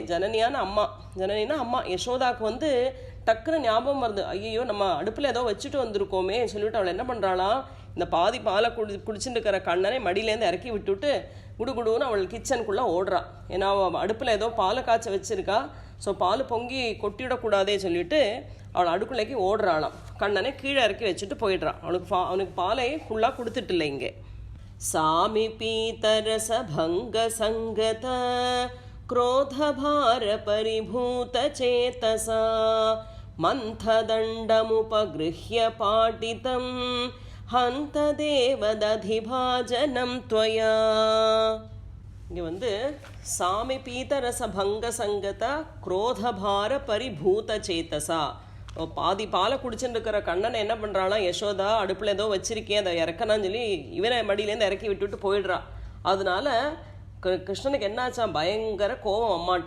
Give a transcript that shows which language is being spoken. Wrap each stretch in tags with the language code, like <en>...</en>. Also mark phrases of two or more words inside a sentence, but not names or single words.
<ta>ஜனனினா அம்மா யசோதாவுக்கு டக்குன்னு ஞாபகம் வருது, ஐயோ நம்ம அடுப்பில் ஏதோ வச்சுட்டு வந்திருக்கோமே சொல்லிவிட்டு அவள் என்ன பண்ணுறாளா, இந்த பாதி பாலை குடிச்சுட்டு இருக்கிற கண்ணனை மடியிலேருந்து இறக்கி விட்டுவிட்டு குடுகுடுன்னு அவள் கிச்சனுக்குள்ளே ஓடுறான். ஏன்னா அவள் அடுப்பில் ஏதோ பாலை காய்ச்ச வச்சுருக்கா. ஸோ பால் பொங்கி கொட்டிவிடக்கூடாதே சொல்லிவிட்டு அவள் அடுக்குள்ளைக்கு ஓடுறாளாம். கண்ணனை கீழே இறக்கி வச்சுட்டு போயிடுறான். அவனுக்கு பாலை ஃபுல்லாக கொடுத்துட்டு இல்லை.</ta> <sa>इङ्गे सामि पीतरस भङ्ग सङ्गत क्रोधभार परिभूत चेतसा मन्थदण्डमुपगृह्य पाटितं हन्त देवदधिभाजनं त्वया. इङ्गे सामि पीतरस भङ्ग सङ्गत क्रोधभार परिभूत चेतसा.</sa> <ta>பாதி பாலை குடிச்சுட்டு இருக்கிற கண்ணனை என்ன பண்ணுறானா, யசோதா அடுப்பில் ஏதோ வச்சிருக்கேன் அதை இறக்கனான்னு சொல்லி இவனை மடியிலேருந்து இறக்கி விட்டுட்டு போயிடுறான். அதனால கிருஷ்ணனுக்கு என்னாச்சா, பயங்கர கோபம் அம்மாட்ட.</ta>